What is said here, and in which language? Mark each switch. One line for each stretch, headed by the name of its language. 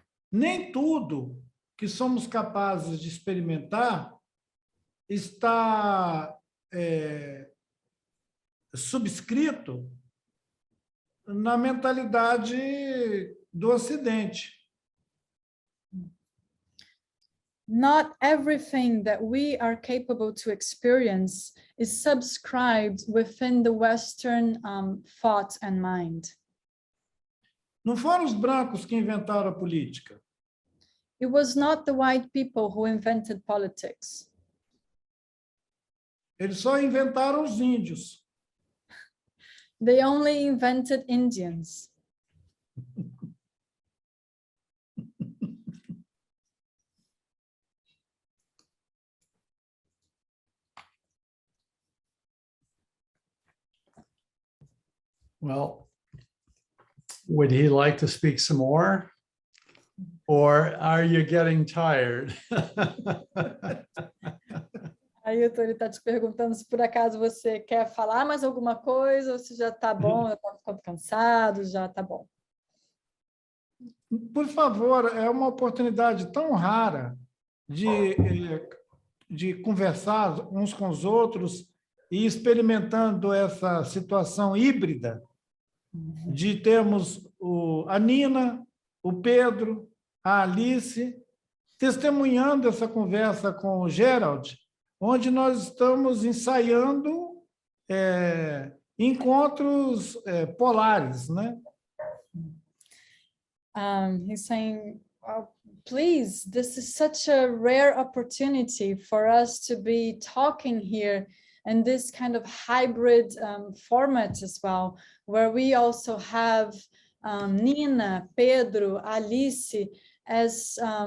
Portuguese: Nem tudo que somos capazes de experimentar está subscrito na mentalidade do Ocidente.
English: Not everything that we are capable to experience is subscribed within the Western thought and mind.
Portuguese: Não foram os brancos que inventaram a política.
English: It was not the white people who invented politics.
Portuguese: Eles só inventaram os índios.
English: They only invented Indians. Well, would he like to speak some more? Or are you getting tired?
Portuguese: Ailton, ele está te perguntando se por acaso você quer falar mais alguma coisa ou se já está bom, já está ficando cansado, já está bom. Por favor, é uma oportunidade tão rara de conversar uns com os outros e experimentando essa situação híbrida de termos a Nina, o Pedro, a Alice, testemunhando essa conversa com o Gerald, onde nós estamos ensaiando encontros polares, né?
English: He's saying, please, this is such a rare opportunity for us to be talking here in this kind of hybrid format as well, where we also have Nina, Pedro, Alice as